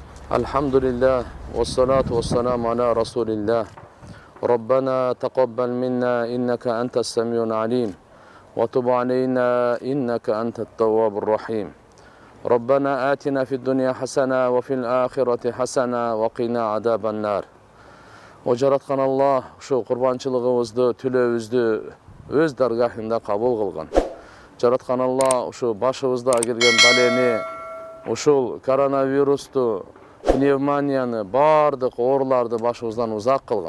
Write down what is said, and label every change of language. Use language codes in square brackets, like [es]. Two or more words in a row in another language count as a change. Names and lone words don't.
[ar] الحمد لله والصلاة والسلام على رسول الله. ربنا تقبل منا إنك أنت السميع العليم وتب علينا إنك أنت التواب الرحيم. ربنا آتنا في الدنيا حسنة وفي الآخرة حسنة وقنا عذاب النار. [ky] O жараткан Аллах ушу курбанчылыгыбызды, түлөөбүздү өз даргахында кабыл кылган. Жараткан Аллах ушу башыбызда келген балени, ушул коронавирусту, пневмонияны, бардык ооруларды башыбыздан узак кылган.